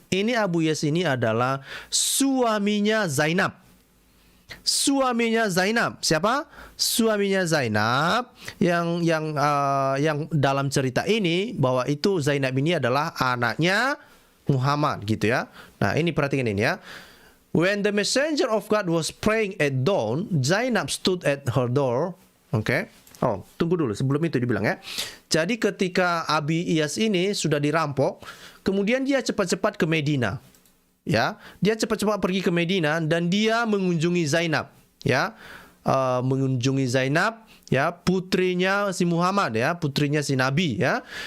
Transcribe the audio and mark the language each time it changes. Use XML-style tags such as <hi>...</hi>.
<id>Ini Abu Iyas ini adalah suaminya Zainab. Suaminya Zainab. Siapa? Suaminya Zainab yang dalam cerita ini bahwa itu Zainab ini adalah anaknya Muhammad gitu ya. Nah, ini perhatikan ini ya.</id> <en>When the messenger of God was praying at dawn, Zainab stood at her door.</en> <id>Oke. Oh, tunggu dulu sebelum itu dibilang ya. Jadi ketika Abi Iyas ini sudah dirampok, kemudian dia cepat-cepat ke Medina. Ya, dia cepat-cepat pergi ke Medina dan dia mengunjungi Zainab, ya, mengunjungi Zainab, ya, putrinya si Muhammad, ya, putrinya si Nabi, ya.</id>